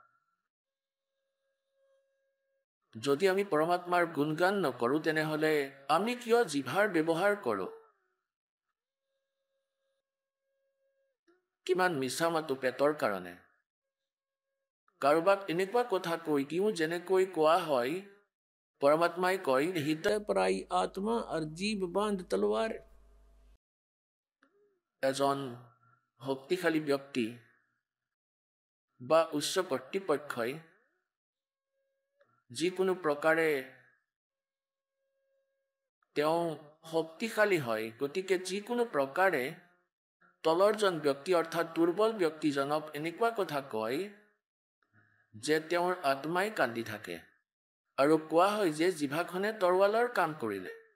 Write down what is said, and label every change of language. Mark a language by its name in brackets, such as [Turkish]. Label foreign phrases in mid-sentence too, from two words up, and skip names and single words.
[Assamese] যদি আমি পৰমাত্মাৰ গুণগান নকৰোঁ তেনেহ'লে আমি কিয় জিভাৰ ব্যৱহাৰ কৰোঁ কিমান মিছা মাতো পেটৰ কাৰণে কাৰোবাক এনেকুৱা কথা কৈ দিওঁ যেনেকৈ কোৱা হয় পৰমাত্মাই কয় [Hindi] हृदय पराई आत्मा और जीव बांध तलवार [Assamese] এজন শক্তিশালী ব্যক্তি বা উচ্চ কৰ্তৃপক্ষই যিকোনো প্ৰকাৰে তেওঁ শক্তিশালী হয় গতিকে যিকোনো প্ৰকাৰে তলৰজন ব্যক্তি অৰ্থাৎ দুৰ্বল ব্যক্তিজনক এনেকুৱা কথা কয় যে তেওঁৰ আত্মাই কান্দি থাকে আৰু কোৱা হয় যে জিভাখনে তৰোৱালৰ কাম কৰিলে